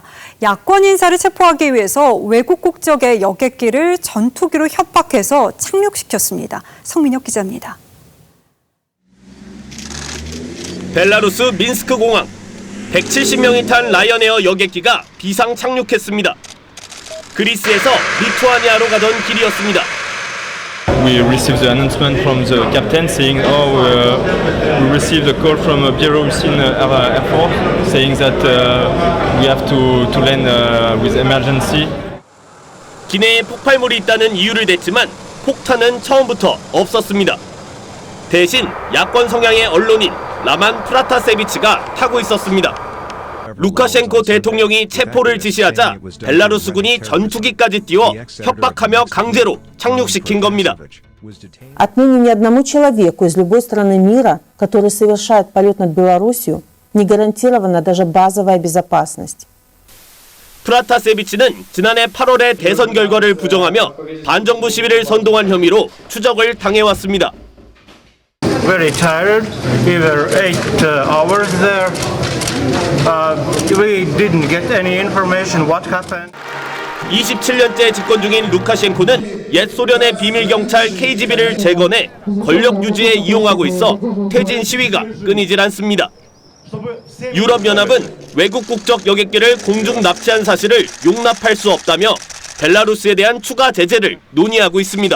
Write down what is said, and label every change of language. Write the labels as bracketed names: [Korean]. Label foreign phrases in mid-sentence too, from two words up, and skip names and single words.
[Korean] 야권 인사를 체포하기 위해서 외국 국적의 여객기를 전투기로 협박해서 착륙시켰습니다. 성민혁 기자입니다. 벨라루스 민스크 공항 170명이 탄 라이언에어 여객기가 비상 착륙했습니다. 그리스에서 리투아니아로 가던 길이었습니다. [English] We received the announcement from the captain saying, we received a call from Belarusian Air Force saying that we have to land with emergency. [Korean] 기내에 폭발물이 있다는 이유를 댔지만 폭탄은 처음부터 없었습니다. 대신 야권 성향의 언론인 라만 프라타세비치가 타고 있었습니다. 루카셴코 대통령이 체포를 지시하자 벨라루스군이 전투기까지 띄워 협박하며 강제로 착륙시킨 겁니다. [Russian] Отныне ни одному человеку из любой страны мира, который совершает полет над Белоруссией, не гарантирована даже базовая безопасность. [Korean] 프라타세비치는 지난해 8월에 대선 결과를 부정하며 반정부 시위를 선동한 혐의로 추적을 당해왔습니다. [English] Very tired. We were 8 hours there. We didn't get any information what happened. [Korean] 27년째 집권 중인 루카셴코는 옛 소련의 비밀 경찰 KGB를 재건해 권력 유지에 이용하고 있어 퇴진 시위가 끊이질 않습니다. 유럽연합은 외국 국적 여객기를 공중 납치한 사실을 용납할 수 없다며 벨라루스에 대한 추가 제재를 논의하고 있습니다.